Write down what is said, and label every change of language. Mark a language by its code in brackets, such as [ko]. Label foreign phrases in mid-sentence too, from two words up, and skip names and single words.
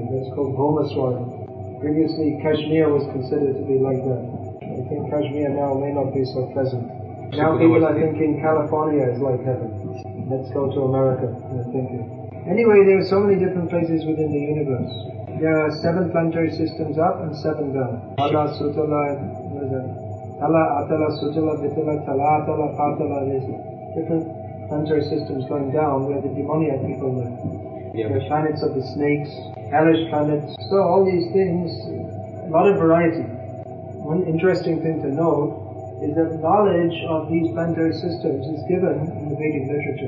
[en] That's called Bhaumaswarga. Previously Kashmir was considered to be like that. I think Kashmir now may not be so pleasant. Now people are thinking California is like heaven. Let's go to America, they're thinking. Anyway, there are so many different places within the universe. There are 7 planetary systems up and 7 down. Tala, Sutala, Tala, Atala, Sutala, Vitala, Tala, Atala, Patala. There's different planetary systems going down where the demoniac people live. There are planets of the snakes, hellish planets. So all these things, a lot of variety. One interesting thing to note is that knowledge of these planetary systems is given in the Vedic literature.